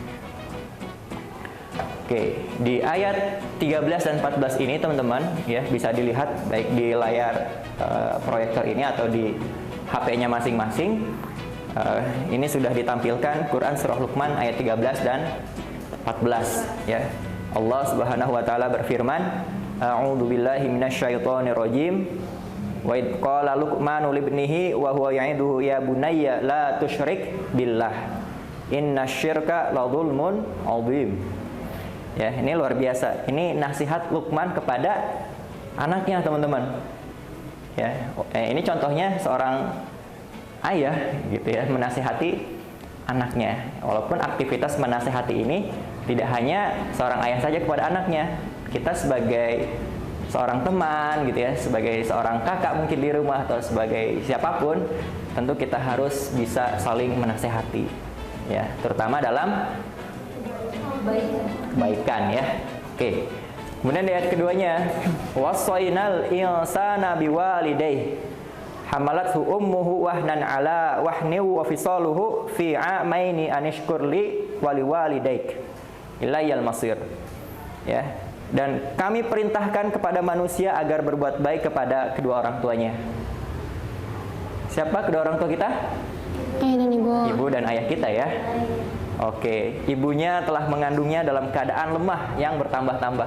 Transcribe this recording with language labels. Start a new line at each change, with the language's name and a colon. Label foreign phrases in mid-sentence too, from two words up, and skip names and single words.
Indonesian: Oke, di ayat 13 dan 14 ini teman-teman ya bisa dilihat baik di layar proyektor ini atau di HP-nya masing-masing. Ini sudah ditampilkan Quran Surah Luqman ayat 13 dan 14 ya. Allah
Arabic: سبحانه وتعالى
Indonesian: berfirman,
Arabic: أعوذ بالله من الشيطان الرجيم. وإذ قال لقمان لابنه وهو يعظه يا بني لا تشرك بالله. إن الشرك لظلم عظيم.
Indonesian: Ya, ini luar biasa. Ini nasihat Luqman kepada anaknya, teman-teman. Ya, ini contohnya seorang ayah gitu ya menasihati anaknya. Walaupun aktivitas menasihati ini tidak hanya seorang ayah saja kepada anaknya. Kita sebagai seorang teman gitu ya, sebagai seorang kakak mungkin di rumah atau sebagai siapapun, tentu kita harus bisa saling menasihati. Ya, terutama dalam kebaikan ya. Oke. Kemudian di ayat keduanya,
Arabic: ووصينا الإنسان بوالديه حملته أمه وهنا على وهن وفصاله في عامين أن اشكر لي ولوالديك إلي المصير.
Indonesian: Ya. Dan kami perintahkan kepada manusia agar berbuat baik kepada kedua orang tuanya. Siapa kedua orang tua kita? Ayah dan ibu. Ibu dan ayah kita ya. Oke, ibunya telah mengandungnya dalam keadaan lemah yang bertambah-tambah.